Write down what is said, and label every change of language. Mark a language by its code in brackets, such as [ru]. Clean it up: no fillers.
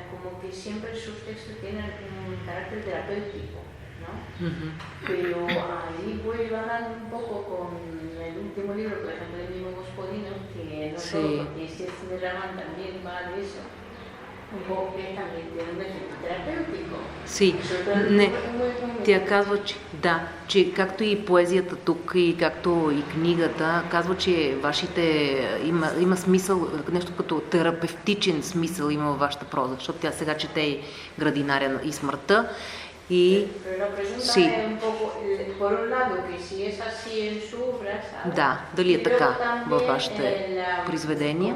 [es] Como que siempre sus textos tienen un carácter terapéutico, ¿no? Uh-huh. Pero ahí voy hablando un poco con el último libro, por ejemplo, del mismo Gospodino, que no sí. solo porque este Cinerraman también va de eso, un poco que también tiene un efecto terapéutico. [bg] Sí, тя казва, че както и поезията тук, и както и книгата, казва, че има смисъл, нещо като терапевтичен смисъл има във вашата проза, защото тя сега чете и Градинаря и смъртта. [es] Y sí. Por un lado, que si es así en su obra, ¿sabes? [bg] Да, дали е така във вашите произведения?